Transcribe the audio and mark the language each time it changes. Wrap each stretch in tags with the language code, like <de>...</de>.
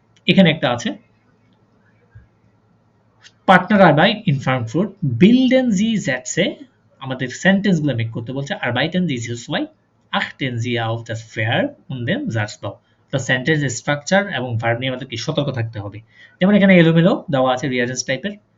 <bn>এখানে একটা আছে, পার্টনার আরবাইট ইন ফ্রাঙ্কফুর্ট বিল্ডেন জি জ্যাটসে, আমাদের সেন্টেন্সগুলো মেক করতে বলছে।</bn> <de>আরবাইটেন জি হিউসওয়াই achten Sie auf das Verb und den Satzbau।</de> <bn>তো সেন্টেন্স স্ট্রাকচার এবং ভার্ব নিয়ে আমাদেরকে সতর্ক থাকতে হবে। যেমন এখানে এলোমেলো দেওয়া আছে, রিয়ারেন্স টাইপের।</bn>